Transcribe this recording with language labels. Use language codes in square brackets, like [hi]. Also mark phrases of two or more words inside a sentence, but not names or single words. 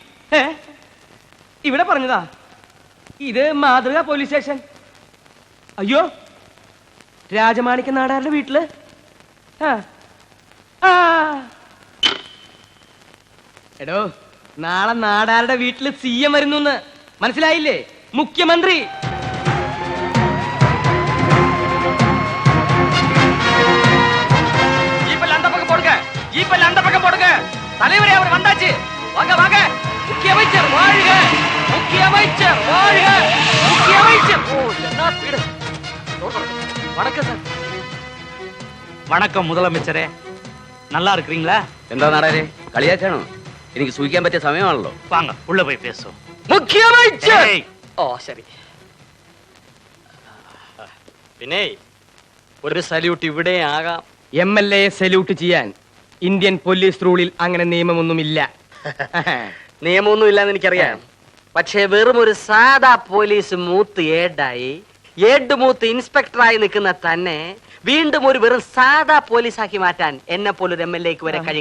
[ml] ഇവിടെ പറഞ്ഞതാ. ഇത് മാതൃക പോലീസ് സ്റ്റേഷൻ. അയ്യോ, രാജമാണിക്യ നാടാരുടെ വീട്ടില്. എടോ, നാളെ നാടാരുടെ വീട്ടില് സിഎം വരുന്നു. മനസ്സിലായില്ലേ? മുഖ്യമന്ത്രി. [ta] ஜீப்பல்ல அந்த பக்கம் போடுங்க. தலைவரே, அவர் வந்தாச்சு. வாங்க வாங்க. முக்கிய அமைச்சர் வாழ்க, முக்கிய அமைச்சர் வாழ்க, முக்கிய அமைச்சர். ஓ, என்ன ஸ்பீடு. வணக்கம் சார். வணக்கம் முதலமைச்சரே, நல்லா இருக்கிறீங்களா? [ml] എന്താ നാടാരെ കളിയാക്കാണോ? എനിക്ക് സൂഹിക്കാൻ പറ്റിയ സമയമാണല്ലോ. [ta] வாங்க உள்ள போய் பேசுவோம். [ml] മുഖ്യമന്ത്രി. [ta] ஏய், [ml] ഓ ശരി. പിന്നെ ഒരു സല്യൂട്ട് ഇവിടെ ആകാം. MLA സല്യൂട്ട് ചെയ്യാൻ ഇന്ത്യൻ പോലീസ് റൂളിൽ അങ്ങനെ നിയമമൊന്നുമില്ല. നിയമമൊന്നും ഇല്ലാന്ന് എനിക്കറിയാം. പക്ഷേ വെറും ഒരു സാധാ പോലീസ് മൂത്ത് ഏഡ് മൂത്ത് ഇൻസ്പെക്ടറായി നിൽക്കുന്ന തന്നെ വീണ്ടും ഒരു വെറും സാധാ പോലീസാക്കി മാറ്റാൻ എന്നെ പോലൊരു MLAക്ക് വരെ കഴിയും.